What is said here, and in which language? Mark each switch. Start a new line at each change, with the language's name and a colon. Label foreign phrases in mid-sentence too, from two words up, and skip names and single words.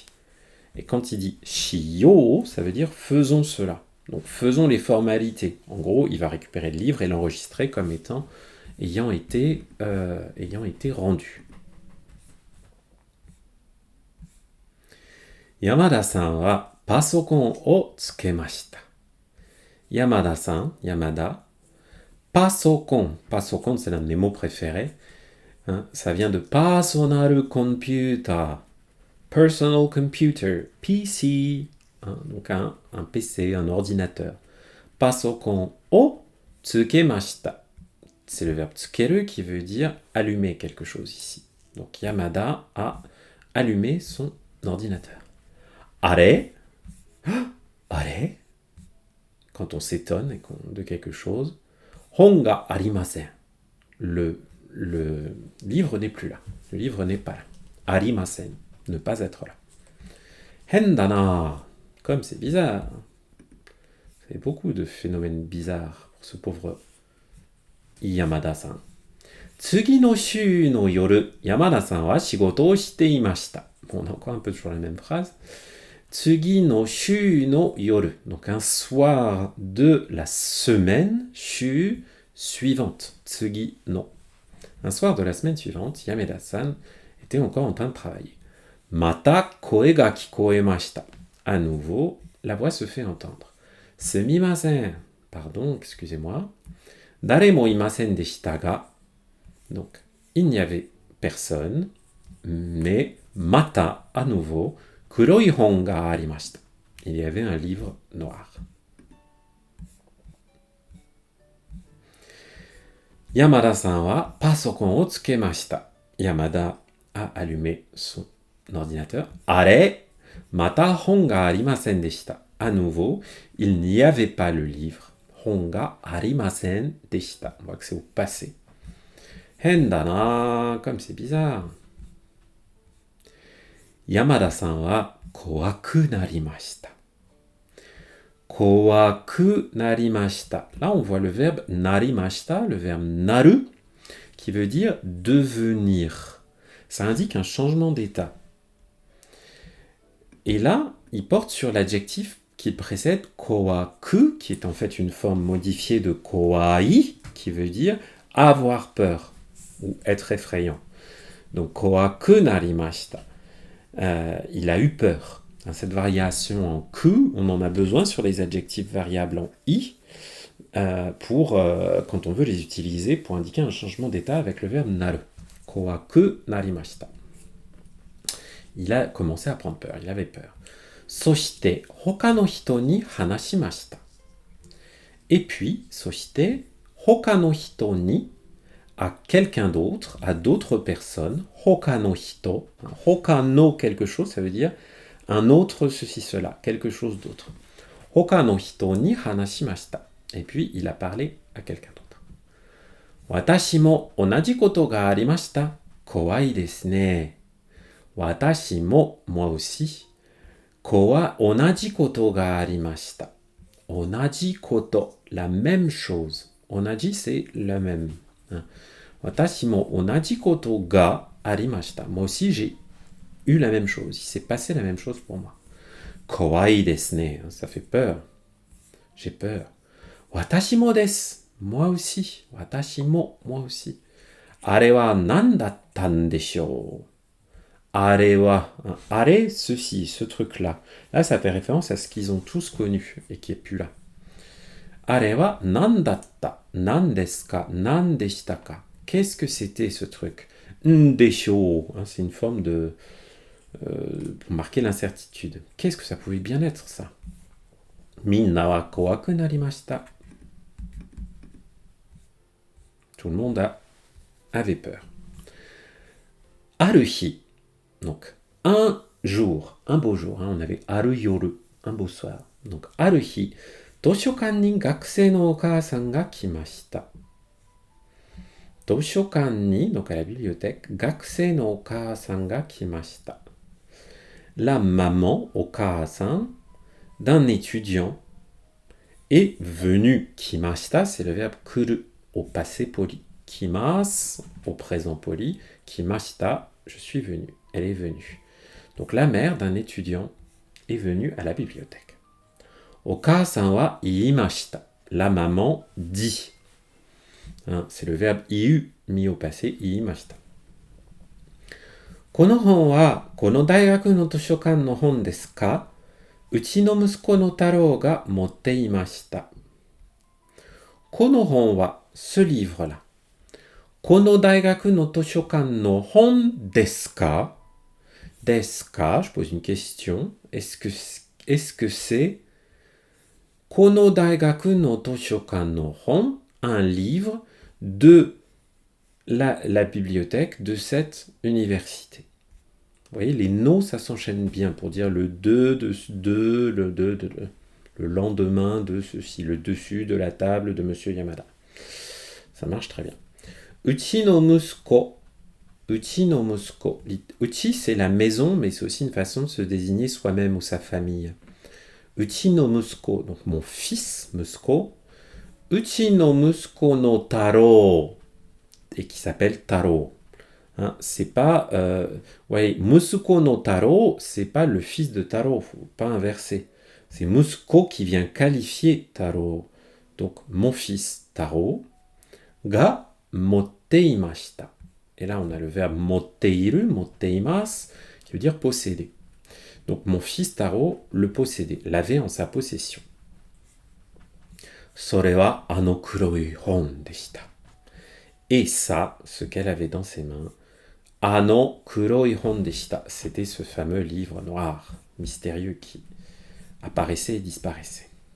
French: Et quand il dit shiyou, ça veut dire faisons cela. Donc faisons les formalités. En gros, il va récupérer le livre et l'enregistrer comme ayant été rendu.
Japanese: 山田さんはパソコンをつけました. 山田さん、山田、パソコン. パソコン,
French: c'est l'un de mes mots préférés. Hein, ça vient de
English: personal computer. Personal computer, PC.
French: Hein, donc un PC, un ordinateur.
Japanese: パソコンをつけました.
French: C'est le verbe tsukeru qui veut dire allumer quelque chose ici. Donc Yamada a allumé son ordinateur.
Japanese: あれ?あれ?
French: Quand on s'étonne de quelque chose.
Japanese: 本がありません.
French: Le livre n'est plus là. Le livre n'est pas là. Arimasen. Ne pas être là. Hendana. Comme c'est bizarre. C'est beaucoup de phénomènes bizarres pour ce pauvre Yamada-san.
Japanese: 次の週の夜、山田さんは仕事をしていました.
French: Bon, on a encore un peu toujours la même phrase.
Japanese: 次の週の夜.
French: Donc un soir de la semaine, shū, suivante.
Japanese: 次の.
French: Un soir de la semaine suivante, Yamada-san était encore en train de travailler.
Japanese: また声が聞こえました.
French: À nouveau, la voix se fait entendre. Sumimasen. Pardon, excusez-moi.
Japanese: 誰もいませんでしたが.
French: Donc, il n'y avait personne, mais mata, à nouveau,
Japanese: 黒い本がありました.
French: Il y avait un livre noir.
Japanese: 山田さんはパソコンをつけました.
French: Yamada a allumé son ordinateur.
Japanese: あれ、また本がありませんでした.
French: À nouveau, il n'y avait pas le livre.
Japanese: 本がありませんでした.
French: On voit que c'est au passé. Hendana, comme c'est bizarre.
Japanese: 山田さんは怖くなりました. 怖くなりました.
French: Là, on voit le verbe narimashita, le verbe naru, qui veut dire devenir. Ça indique un changement d'état. Et là, il porte sur l'adjectif qui précède kowaku, qui est en fait une forme modifiée de kowai, qui veut dire avoir peur ou être effrayant.
Japanese: Donc 怖くなりました.
French: Il a eu peur. Cette variation en ku, on en a besoin sur les adjectifs variables en i. quand on veut les utiliser pour indiquer un changement d'état avec le verbe naru.
Japanese: 怖くなりました.
French: Il a commencé à prendre peur, il avait peur.
Japanese: そして、ほかの人に話しました.
French: Et puis,
Japanese: そして、ほかの人に,
French: à quelqu'un d'autre, à d'autres personnes,
Japanese: ほかの人, ほかの
French: quelque chose, ça veut dire un autre ceci, cela, quelque chose d'autre.
Japanese: ほかの人に話しました.
French: Et puis, il a parlé à quelqu'un d'autre.
Japanese: 私も同じことがありました. 怖いですね. 私も,
French: moi aussi.
Japanese: 同じことがありました. 同じこと,
French: la même chose. Onaji, c'est la même.
Japanese: 私も同じことがありました.
French: Moi aussi, j'ai eu la même chose. Il s'est passé la même chose pour moi.
Japanese: 怖いですね.
French: Ça fait peur. J'ai peur.
Japanese: 私もです.
French: Moi aussi.
Japanese: 私も,
French: moi aussi.
Japanese: あれは何だったんでしょう. あれは。あれ,
French: ceci, ce truc-là. Là, ça fait référence à ce qu'ils ont tous connu et qui est plus là.
Japanese: あれは何だった。何ですか. 何でしたか.
French: Qu'est-ce que c'était ce truc? Ndeshou. C'est une forme de. Pour marquer l'incertitude. Qu'est-ce que ça pouvait bien être, ça?
Japanese: みんなは怖くなりました.
French: Tout le monde avait peur.
Japanese: ある日.
French: Donc, un jour, un beau jour. On avait
Japanese: ある夜,
French: un beau soir. Donc,
Japanese: ある日. 図書館に学生のお母さんが来ました. 図書館に,
French: donc à la bibliothèque,
Japanese: 学生のお母さんが来ました.
French: La maman, okaasan, d'un étudiant est venue. Kimashita, c'est le verbe kuru au passé poli. Kimas au présent poli. Kimashita, je suis venu. Elle est venue. Donc la mère d'un étudiant est venue à la bibliothèque.
Japanese: お母さんは言いました.
French: La maman dit. C'est le verbe iu mis au passé,
Japanese: 言いました. この本はこの大学の図書館の本ですか? うちの息子の太郎が持っていました. この本は,
French: ce livre-là.
Japanese: この大学の図書館の本ですか? ですか,
French: je pose une question. Est-ce que c'est
Japanese: この大学の図書館の本,
French: un livre de la bibliothèque de cette université? Vous voyez, les no, ça s'enchaîne bien pour dire le le lendemain de ceci, le dessus de la table de Monsieur Yamada. Ça marche très bien.
Japanese: うちの息子。うちの息子. うち,
French: c'est la maison, mais c'est aussi une façon de se désigner soi-même ou sa famille.
Japanese: うちの息子,
French: donc mon fils,
Japanese: 息子. うちの息子の太郎,
French: et qui s'appelle Taro. C'est pas...
Japanese: 息子の太郎,
French: c'est pas le fils de Taro, faut pas inverser. C'est musuko qui vient qualifier Taro. Donc, mon fils Taro,
Japanese: が持っていました.
French: Et là, on a le verbe
Japanese: 持っている、持っています,
French: qui veut dire posséder. Donc, mon fils Taro le possédait, l'avait en sa possession.
Japanese: それはあの黒い本でした.
French: Et ça, ce qu'elle avait dans ses mains,
Japanese: あの黒い本でした,
French: c'était ce fameux livre noir, mystérieux, qui apparaissait et disparaissait.